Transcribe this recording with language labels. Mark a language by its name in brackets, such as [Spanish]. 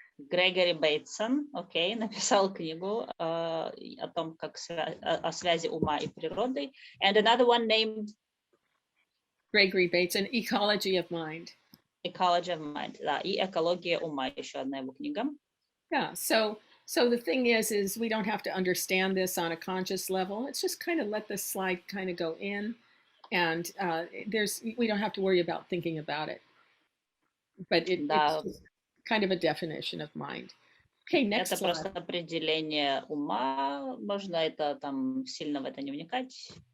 [Russian] Грегори Бейтсон, окей, написал книгу о том, как о связи ума и природы. [English] And another one named Gregory Bateson, Ecology of Mind. [Russian] Ecology of Mind, да, и экология ума, еще одна его книга. [English] Yeah, so the thing is we don't have to understand this on a conscious level. It's just kind of let the slide kind of go in, and we don't have to worry about thinking about it. But it's kind of a definition of mind. Okay, next slide. [Russian] Это просто определение ума, можно это там сильно в это не вникать.